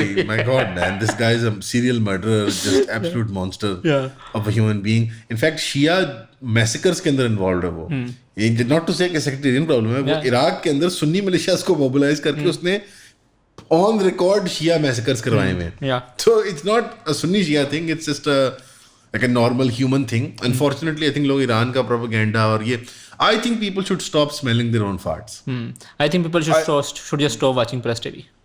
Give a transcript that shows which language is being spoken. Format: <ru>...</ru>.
<en>My God man, this guy is a serial murderer, just absolute monster of a human being.</en> <ur>In fact Shia میسیکرز کے اندر involved ہے وہ. یہ</ur> <en>not to say</en> <ur>کہ sectarian problem ہے, وہ عراق کے اندر سنی ملیشیاز کو موبلائز کر کے اس نے آن ریکارڈ شیعہ میسیکرز کروائے ہوئے ہیں.</ur> <en>So it's not a Sunni Shia thing, it's just like a normal human thing. Unfortunately I think</en> <ur>لوگ ایران کا پروپیگینڈا اور یہ</ur> <en>I think people should stop smelling their own farts. I think people should just stop watching Press TV.</en>